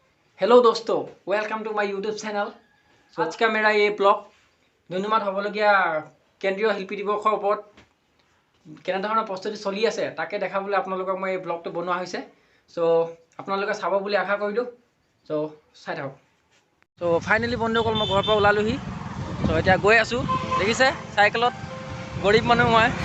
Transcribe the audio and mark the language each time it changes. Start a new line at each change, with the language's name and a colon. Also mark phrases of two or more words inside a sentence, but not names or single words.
English: hello दोस्तों, welcome to my YouTube channel।
Hindi: आज का मेरा ये ब्लॉग
Assamese: ধন্যবাদ হ'বলগীয়া কেন্দ্ৰীয় শিল্পী দিৱসৰ ওপৰত কেনেধৰণৰ প্ৰস্তুতি চলি আছে তাকে দেখাবলৈ আপোনালোকক মই এই ব্লগটো বনোৱা হৈছে। সো আপোনালোকে চাব বুলি আশা কৰিলোঁ। সো চাই থাকক। সো ফাইনেলি বন্ধুসকল মই ঘৰৰ পৰা ওলালোহি। সো এতিয়া গৈ আছোঁ, দেখিছে চাইকেলত গৰীব মানুহ মই।